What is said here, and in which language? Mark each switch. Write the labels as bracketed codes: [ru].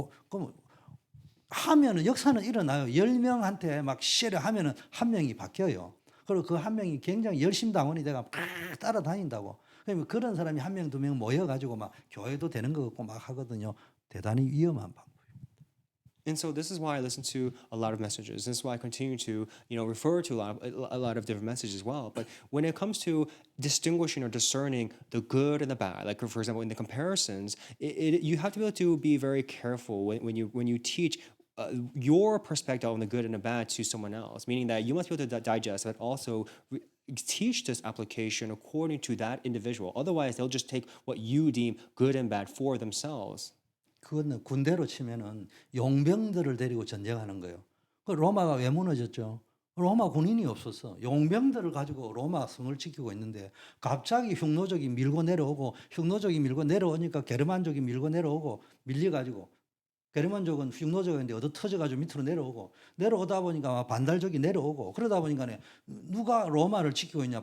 [ko] 그럼 하면은 역사는 일어나요. 10명한테 막 시를 하면은 한 명이 바뀌어요. 그리고 그 한 명이 굉장히 열심당원이 돼가 막 따라다닌다고. 그러면 그런 사람이 한 명, 두 명 모여가지고 막 교회도 되는 것 같고 막 하거든요. 대단히 위험한 방법. [en] And so this is why I listen to a lot of messages. This is why I continue to, refer to a lot of different messages as well. But when it comes to distinguishing or discerning the good and the bad, like for example, in the comparisons, you have to be able to be very careful when you teach your perspective on the good and the bad to someone else. Meaning that you must be able to digest, but also teach this application according to that individual. Otherwise, they'll just take what you deem good and bad for themselves. [ko] 그거는 군대로 치면은 용병들을 데리고 전쟁하는 거예요. 그 로마가 왜 무너졌죠? 로마 군인이 없었어. 용병들을 가지고 로마 성을 지키고 있는데 갑자기 흉노족이 밀고 내려오고 흉노족이 밀고 내려오니까 게르만족이 밀고 내려오고 밀려가지고 게르만족은 흉노족인데 얻어 터져가지고 밑으로 내려오고 내려오다 보니까 반달족이 내려오고 그러다 보니까 누가 로마를 지키고 있냐?